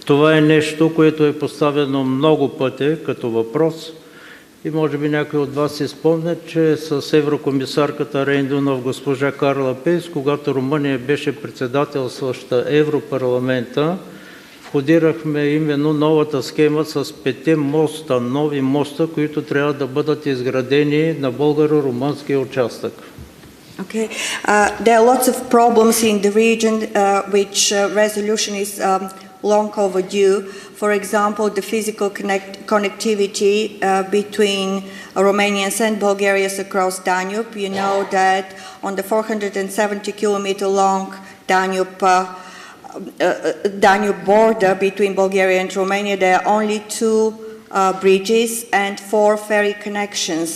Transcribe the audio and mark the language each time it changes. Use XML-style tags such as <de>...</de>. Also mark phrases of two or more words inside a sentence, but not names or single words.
<bg>Това е нещо, което е поставено много пъти като въпрос и може би някой от вас си спомнят, че с еврокомисарката Рейн Дунав, госпожа Карла Пейс, когато Румъния беше председателстваща Европарламента, входирахме именно новата схема с 5 моста, нови моста, които трябва да бъдат изградени на българо-румънския участък.</bg> <en>Okay. There are lots of problems in the region which resolution is long overdue. For example, the physical connectivity between Romanians and Bulgarians across Danube. You know that on the 470-kilometer long Danube border between Bulgaria and Romania, there are only 2 bridges and 4 ferry connections.</en>